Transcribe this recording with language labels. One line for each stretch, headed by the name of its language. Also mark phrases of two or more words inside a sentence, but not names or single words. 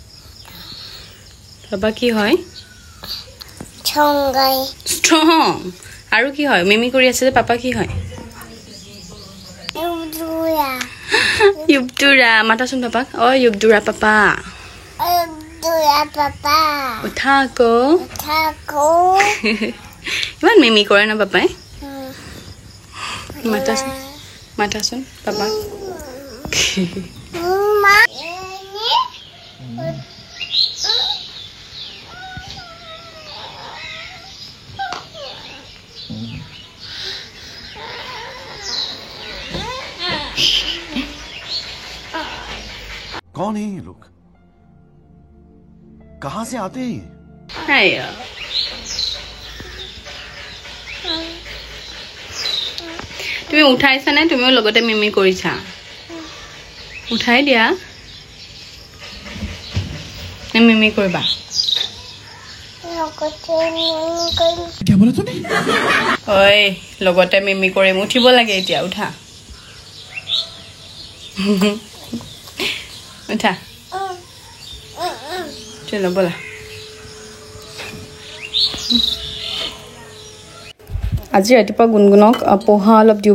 Assamese: পাপা কি হয় ষ্ট্ৰং আৰু কি হয় মিমি কৰি আছে যে পাপা কি হয় ইউবদুৰা মাতাচোন পাপাক ইউবদুৰা পাপা উঠা আকৌ ইমান মিমি কৰে ন পাপাই মাতাচোন পাপাক
Hindi: कौन है ये लोग कहां से आते हैं Hiya.
Assamese: তুমি উঠাইছা নে তুমিও লগতে মিমি কৰিছা উঠাই দিয়া মিমি কৰিবা
Hindi: क्या बोला तूने
Assamese: ঐ লগতে মিমি কৰিম উঠিব লাগে এতিয়া উঠা উঠা চলো বলা আজি ৰাতিপুৱা গুণগুণক পোহা অলপ দিওঁ